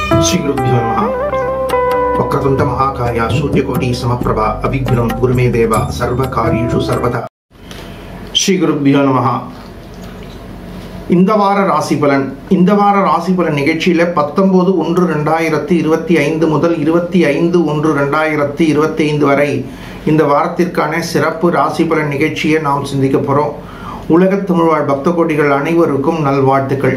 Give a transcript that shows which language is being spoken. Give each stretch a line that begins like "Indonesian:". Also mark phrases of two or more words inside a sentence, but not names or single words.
Sanskrit: श्री गुरुभ्यो नमः। वक्रतुंड महाकाय सूर्यकोटि समप्रभा अभिघ्नं गुरुमे देव सर्वकार्येषु सर्वदा। श्री गुरुभ्यो नमः।
Tamil: இந்த வார ராசி பலன் நிகழ்ச்சியில 19/1/2025 முதல் 25/1/2025 வரை இந்த வாரத்திற்கான சிறப்பு ராசி பலன் நிகழ்ச்சியை நாம் சிந்திக்க போறோம். உலகத் தமிழ் வாழ் பக்த கோடிகள் அனைவருக்கும் நல்வாழ்த்துக்கள்.